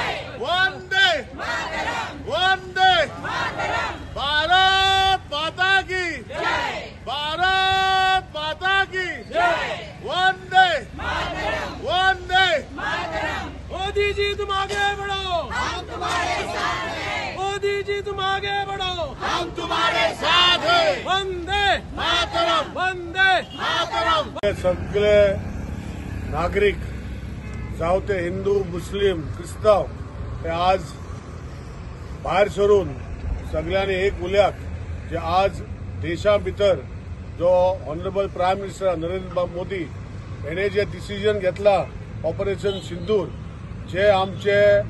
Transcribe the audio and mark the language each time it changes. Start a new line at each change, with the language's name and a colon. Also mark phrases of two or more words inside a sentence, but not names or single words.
Hindi: वंदे वंदे भारत माता की जय, भारत माता की जय। वंदे वंदे मोदी जी तुम आगे बढ़ो, हम तुम्हारे साथ हैं। मोदी जी तुम आगे बढ़ो, हम तुम्हारे साथ हैं।
Sanskrit: वंदे मातरम, वंदे मातरम।
Konkani: सगळे नागरिक जावं ते हिंदू मुस्लिम क्रिस्ताव हे आज भायर सरून सगळ्यांनी एक उल्याक जे आज देशा भितर जो
English: honourable prime minister
Konkani: नरेंद्र मोदी हेने जे डिसिजन घेतला ऑपरेशन सिंदूर जे आमचे